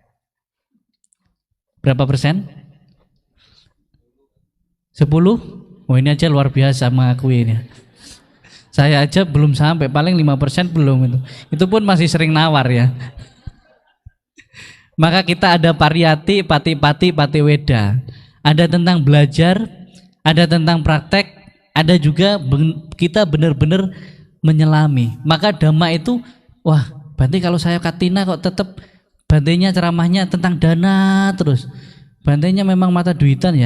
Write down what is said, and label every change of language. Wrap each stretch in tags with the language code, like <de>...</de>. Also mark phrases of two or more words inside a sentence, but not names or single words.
<id>Berapa persen? 10? Oh ini aja luar biasa mengakui ini. Saya aja belum sampai, paling 5% belum itu. Itu pun masih sering nawar ya. Maka kita ada pariyati, pati-pati, patiweda. Ada tentang belajar, ada tentang praktek, ada juga kita benar-benar menyelami. Maka dhamma itu, wah Bante kalau saya katina kok tetap Bantenya ceramahnya tentang dana terus. Bantenya memang mata duitan ya.</id>